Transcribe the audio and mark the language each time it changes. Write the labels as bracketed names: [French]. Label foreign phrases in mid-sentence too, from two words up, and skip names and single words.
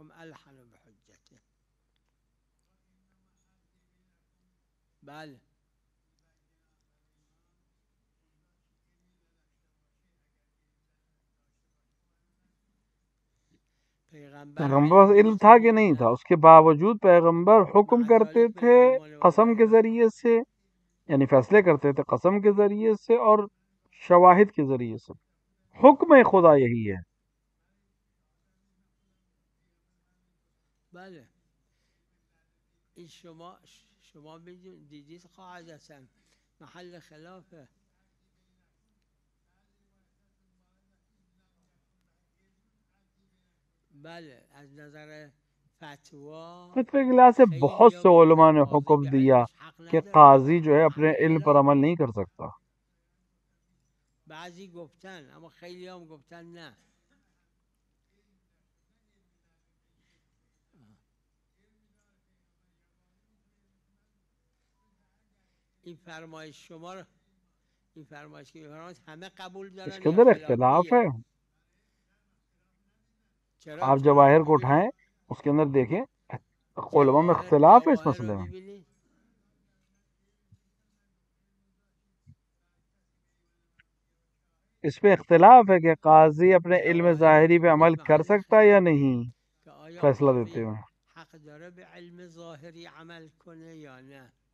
[Urdu] پیغمبر علم تھا کہ نہیں تھا، اس کے باوجود پیغمبر حکم کرتے تھے قسم کے ذریعے سے، یعنی فیصلے کرتے تھے قسم کے ذریعے سے اور شواہد کے ذریعے سے. حکم خدا یہی ہے. [Persian] بله این شما دیدید قاعدتا محل خلافه. بله از نظر [Urdu] فتوے کے لحاظ سے بہت سے علماء نے حکم دیا کہ قاضی جو ہے اپنے علم پر عمل نہیں کر سکتا. [Persian] بعضی گفتن اما خیلی هم گفتن نه. این فرمایش شما رو این فرمایش که می‌فرمایید همه قبول دارن [Urdu] اس کے اندر اختلاف ہے. آپ جواہر کو اٹھائیں اس کے اندر دیکھیں علماء میں اختلاف ہے اس مسئلے میں. اس پہ اختلاف ہے کہ قاضی اپنے علم ظاہری پہ عمل کر سکتا ہے یا نہیں فیصلہ دیتے ہوئے. [Persian] حق داره به علم ظاهری عمل کنه یا نه.